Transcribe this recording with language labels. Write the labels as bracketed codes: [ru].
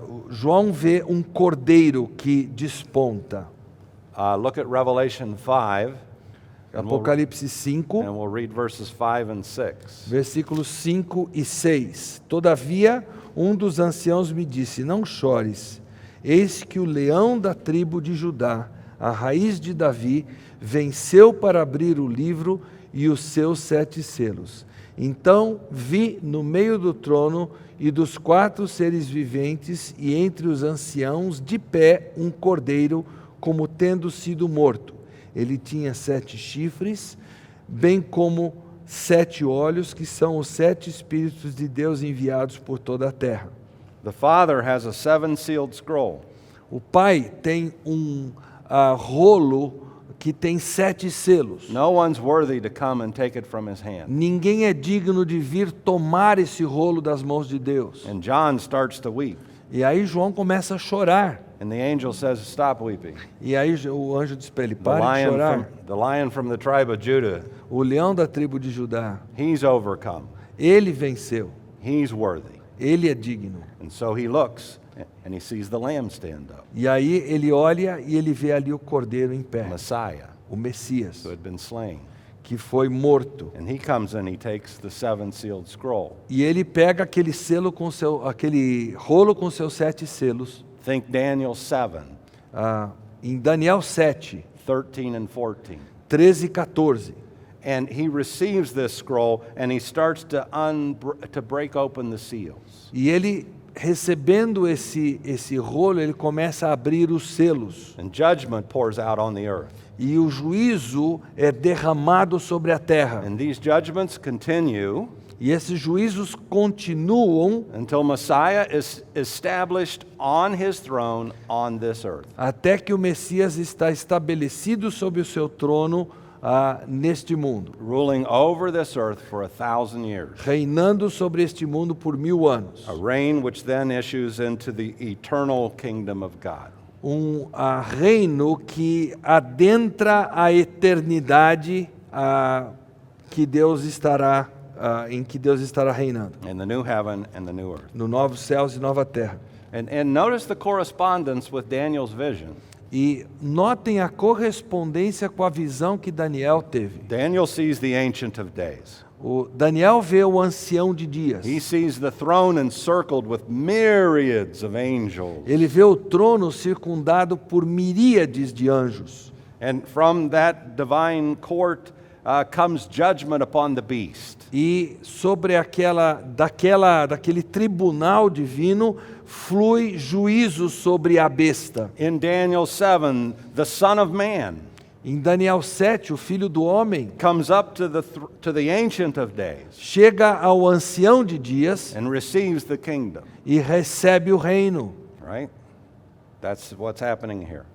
[pt] João vê um cordeiro que desponta. [en] Look at Revelation 5, [pt] Apocalipse 5, [en] and we'll read verses 5 and 6. [pt] versículos 5 e 6. Todavia, um dos anciãos me disse: não chores, eis que o leão da tribo de Judá, a raiz de Davi, venceu para abrir o livro e os seus 7 selos. Então vi no meio do trono e dos 4 seres viventes e entre os anciãos de pé um cordeiro como tendo sido morto. Ele tinha 7 chifres, bem como 7 olhos, que são os 7 Espíritos de Deus enviados por toda a terra. [en] The Father has a 7-sealed scroll. [pt] O Pai tem um rolo que tem 7 selos. [en] No one's worthy to come and take it from his hand. [pt] Ninguém é digno de vir tomar esse rolo das mãos de Deus. [en] And John starts to weep. [pt] E aí João começa a chorar. [en] And the angel says, "Stop weeping." [pt] E aí o anjo diz para ele: [en] The [pt] pare de chorar. [en] lion from the tribe of Judah, [pt] O leão da tribo de Judá, [en] he's overcome. [pt] ele venceu. [en] He's worthy. [pt] Ele é digno. [en] And so he looks and he sees the lamb stand up, [pt] E aí ele olha e ele vê ali o cordeiro em pé, [en] Messiah, [pt] o Messias, [en] who had been slain. [pt] que foi morto. [en] And he comes and he takes the 7-sealed scroll. [pt] E ele pega aquele selo com aquele rolo com seus 7 selos. [en] Think Daniel 7, [pt] Em Daniel 7, [en] 13 and 14. [pt] 13 e 14. [en] And he receives this scroll and he starts to break open the seals. [pt] E ele, recebendo esse rolo, ele começa a abrir os selos. [en] And judgment pours out on the earth. [pt] E o juízo é derramado sobre a terra. [en] And these judgments continue [pt] E esses juízos continuam [en] until Messiah is established on his throne on this earth. [pt] até que o Messias está estabelecido sobre o seu trono neste mundo, [en] Ruling over this earth for 1,000 years. [pt] reinando sobre este mundo por 1000 anos. [en] A reign which then issues into the eternal kingdom of God. [pt] Reino que adentra a eternidade que Deus estará em que Deus estará reinando, [en] In the new heaven and the new earth. [pt] no novos céus e nova terra. [en] And notice the correspondence with Daniel's vision. [pt] E notem a correspondência com a visão que Daniel teve. [en] Daniel sees the Ancient of Days. [pt] O Daniel vê o ancião de dias. [en] He sees the throne encircled with myriads of angels. [pt] Ele vê o trono circundado por miríades de anjos. [en] And from that divine court comes judgment upon the beast. [pt] E sobre daquele tribunal divino flui juízo sobre a besta. [en] In Daniel 7, the Son of Man [pt] Em Daniel 7, o filho do homem [en] comes up to the Ancient of Days [pt] chega ao ancião de dias [en] and receives the kingdom. [pt] e recebe o reino. [en] Right? That's what's happening here.